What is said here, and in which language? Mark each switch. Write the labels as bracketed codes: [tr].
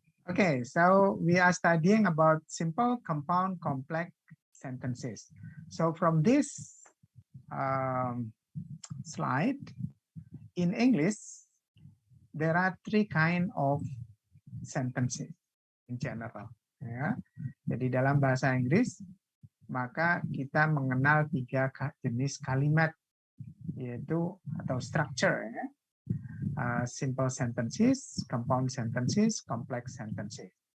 [en] Okay, so we are studying about simple, compound, complex sentences. So from this slide, in English, there are 3 kinds of sentences in general. [id] Ya. Jadi dalam bahasa Inggris, maka kita mengenal 3 jenis kalimat, yaitu atau structure, ya. [en] Simple sentences, compound sentences, complex sentences.